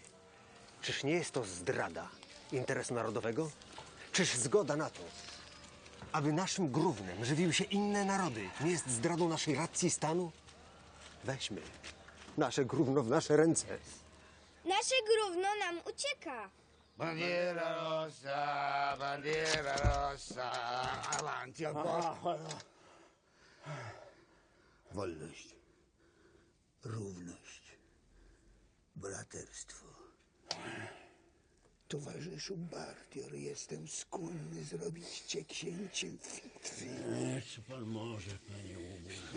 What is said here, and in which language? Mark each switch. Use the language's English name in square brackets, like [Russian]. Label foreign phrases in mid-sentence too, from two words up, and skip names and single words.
[Polish] Czyż nie jest to zdrada interesu narodowego? Czyż zgoda na to, aby naszym gównem żywiły się inne narody, nie jest zdradą naszej racji stanu? Weźmy nasze gówno w nasze ręce. Nasze gówno nam ucieka. [Italian] Bandiera rosa, avanti al popolo. [Polish] Wolność, równość, braterstwo. Towarzyszu Bardior, jestem skłonny zrobić cię księciem Fitwy. Co pan może, panie Ubu?